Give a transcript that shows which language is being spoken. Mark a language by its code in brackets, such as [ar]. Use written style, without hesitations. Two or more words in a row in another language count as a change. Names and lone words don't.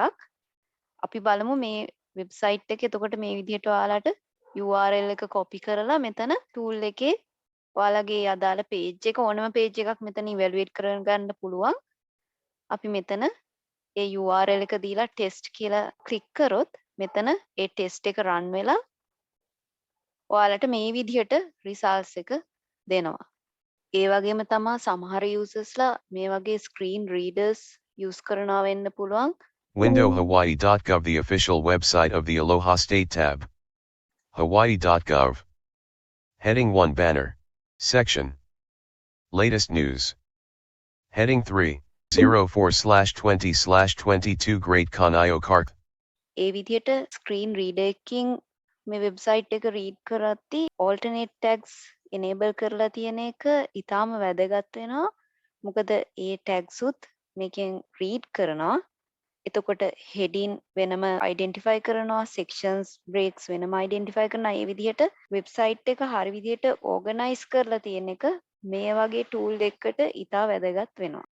[si] අපි බලමු මේ website එක එතකොට මේ විදිහට ඔයාලට URL එක copy කරලා මෙතන tool එකේ ඔයාලගේ අදාළ page එක ඕනම page එකක් මෙතන evaluate කරගන්න පුළුවන්. අපි මෙතන ඒ URL එක දීලා test කියලා click කරොත් මෙතන ඒ test එක run වෙලා ඔයාලට මේ විදිහට results එක දෙනවා. ඒ වගේම තමයි සමහර usersලා මේ වගේ [en] screen readers use [si] කරනවා වෙන්න පුළුවන්. [en] Windowhawaii.gov, the official website of the Aloha State tab. Hawaii.gov. Heading 1 banner. Section. Latest news. Heading 3. 04/20/22 Great Kanayo Kark. [si] ඒ විදිහට [en] screen reader [si] එකකින් මේ වෙබ්සයිට් එක රීඩ් කරද්දී [en] alternate tags enable [si] කරලා තියෙන එක ඉතාම වැදගත් වෙනවා. මොකද ඒ tags උත් මේකෙන් රීඩ් කරනවා. එතකොට heading වෙනම identify කරනවා, [en] sections breaks [si] වෙනම identify කරනවා. ඒ විදිහට වෙබ්සයිට් එක හරි විදිහට organize කරලා තියෙන එක මේ වගේ tool එකකට ඉතා වැදගත් වෙනවා.